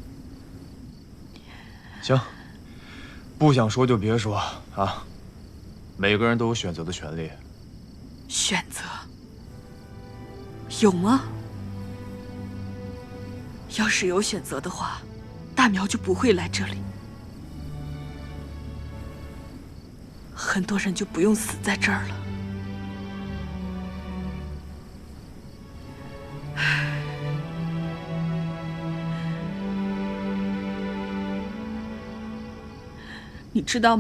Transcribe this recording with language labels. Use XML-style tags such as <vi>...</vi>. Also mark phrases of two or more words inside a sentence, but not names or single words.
<zh>行，不想說就別說啊。每個人都有選擇的權利。選擇？有嗎？要是有選擇的話，大苗就不會來這裡，很多人就不用死在這兒了。你知道嗎？</zh>